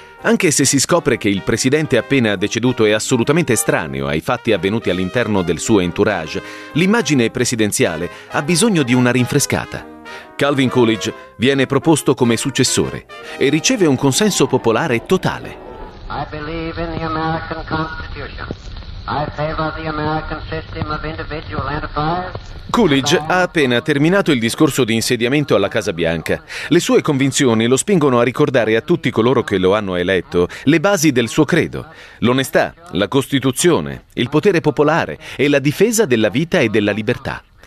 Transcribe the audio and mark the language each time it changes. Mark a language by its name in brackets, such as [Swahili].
[Italian] Anche se si scopre che il presidente appena deceduto è assolutamente estraneo ai fatti avvenuti all'interno del suo entourage, l'immagine presidenziale ha bisogno di una rinfrescata. Calvin Coolidge viene proposto come successore e riceve un consenso popolare totale. [English] I believe in the American Constitution. I favor the American system of individual enterprise. [Italian] Coolidge ha appena terminato il discorso di insediamento alla Casa Bianca. Le sue convinzioni lo spingono a ricordare a tutti coloro che lo hanno eletto le basi del suo credo: l'onestà, la Costituzione, il potere popolare e la difesa della vita e della libertà.